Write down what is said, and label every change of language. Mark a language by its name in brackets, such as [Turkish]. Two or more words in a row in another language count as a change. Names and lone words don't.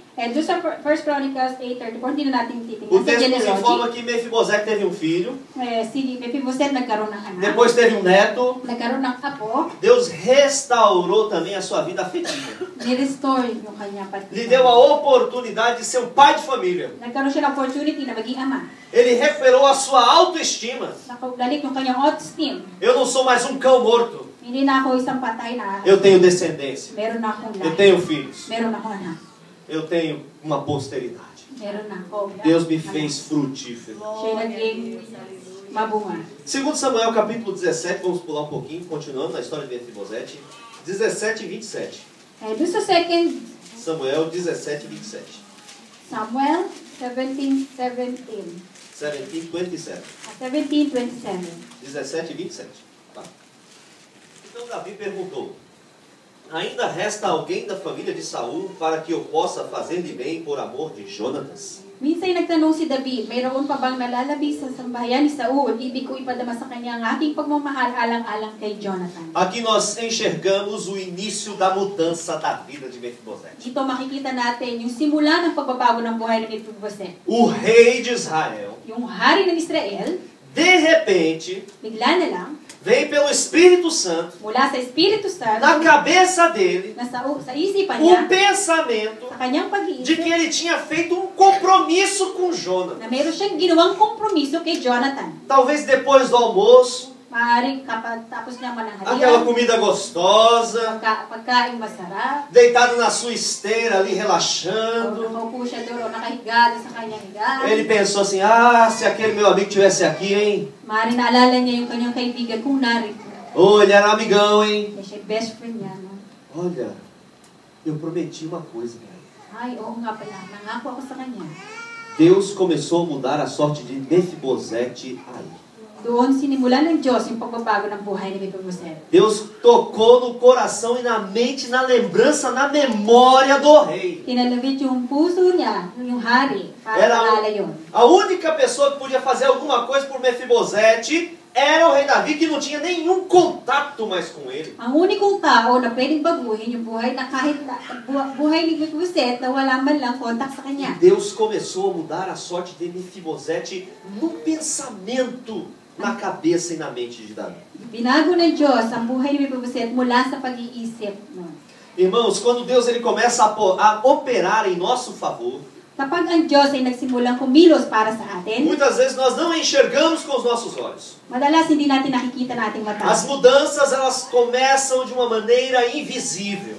[Filipino] Doon sa 1 Chronicles 8:34, hindi na natin titingnan. O Sa [Portuguese] texto nos [English] genealogy, [Portuguese] informa que Mefibosete teve um filho, [Filipino] si Mephibosheth nagkaroon ng anak, [Portuguese] depois teve um neto. [Filipino] nagkaroon ng apo, [Portuguese] Deus restaurou também a sua vida afetiva. [Filipino] ni-restore yung kanyang [Portuguese] Lhe deu a oportunidade de ser um pai de família. [Filipino] Nagkaroon siya ng opportunity na maging ama. [Portuguese] Ele recuperou a sua autoestima. [Filipino] Nakabalik yung kanyang autoesteem. [Portuguese] Eu não sou mais um cão morto. [Filipino] Hindi na ako isang patay na [Portuguese] Eu tenho descendência. [Filipino] meron na akong [Portuguese] Eu [Filipino] lahi. [Portuguese] tenho filhos. [Filipino] Meron akong anak. [Portuguese] Eu tenho uma posteridade. [Filipino] Meron na ako. [Portuguese] Deus me fez frutífero. [Filipino] Siya naging mabunga. [Portuguese] 2 Samuel capítulo 17, vamos pular um pouquinho, continuando na história de Mefibosete. 17 e 27. [Filipino] Doon sa 2 [Portuguese] Samuel 17 e 27. Samuel 17:17. 17 27. 17:27. 17 e 27. Tá? Então Davi perguntou: ainda resta alguém da família de Saul para que eu possa fazer-lhe bem por amor de Jonatas? [Filipino] Minsan nagtanong si David, mayroon pa bang nalalabi sa sambahayan ni Saul? Ibig ko ipadama sa kanya ang aking pagmamahal alang-alang kay Jonathan. [Portuguese] Aqui nós enxergamos o início da mudança da vida de Mefibosete. [Filipino] Dito makikita natin yung simula ng pagbabago ng buhay ni Mephibosheth. [Portuguese] O rei de Israel [Filipino] Yung hari ng Israel, [Portuguese] De repente, [Filipino] bigla na lang, [Portuguese] vem pelo Espírito Santo, [Filipino] mula sa Espiritu Santo, [Portuguese] na cabeça dele, [Filipino] sa isipan niya, [Portuguese] pensamento [Filipino] sa kanyang [Portuguese] de [Filipino] pag-iisip, [Portuguese] que ele tinha feito um compromisso com Jonas. [Filipino] na meron siyang ginawang kompromiso kay Jonathan. [Portuguese] Talvez depois do almoço, [Filipino] Maaaring kapag tapos niya [Portuguese] aquela [Filipino] mananghalian, [Portuguese] comida gostosa, [Filipino] pagkain masarap, [Portuguese] deitado na sua esteira ali o relaxando. [Filipino] nakaupo siya doon o nakahiga doon sa kanyang higaan. [Portuguese] Ele pensou assim: ah, se aquele meu amigo tivesse aqui, hein? [Filipino] Maaaring naalala niya yung kanyang kaibigan kung narito. [Portuguese] Oh, ele era amigão, hein? [Filipino] Kaya siya [English] best friend [Filipino] niya. [Portuguese] No? Olha, eu prometi uma coisa para ele. [Filipino] Ay, oo nga pala, nangako ako sa kanya. [Portuguese] Deus começou a mudar a sorte de Mefibosete aí. [Filipino] Doon sinimulan ng Diyos yung pagbabago ng buhay ni Mephibosheth. [Portuguese] Deus tocou no coração e na mente, na lembrança, na memória do rei. [Filipino] Kinalabit yung puso niya, yung hari, para [Portuguese] Era [Filipino] maalala yun. [Portuguese] a única pessoa que podia fazer alguma coisa por Mefibosete era o rei Davi, que não tinha nenhum contato mais com ele. [Filipino] Ang unikong tao na pwedeng baguhin yung buhay na kahit buhay ni Mephibosheth na wala man lang kontak sa kanya. [Portuguese] Deus começou a mudar a sorte de Mefibosete no pensamento, na cabeça e na mente de Davi. [Filipino] Binago ng Diyos ang buhay ni Mephibosheth mula sa pag-iisip. [Portuguese] No? Irmãos, quando Deus ele começa a operar em nosso favor, [Filipino] Kapag ang Diyos ay nagsimulang kumilos para sa atin, [Portuguese] muitas vezes nós não enxergamos com os nossos olhos. [Filipino] madalas hindi natin nakikita na ating mata. [Portuguese] As mudanças elas começam de uma maneira invisível.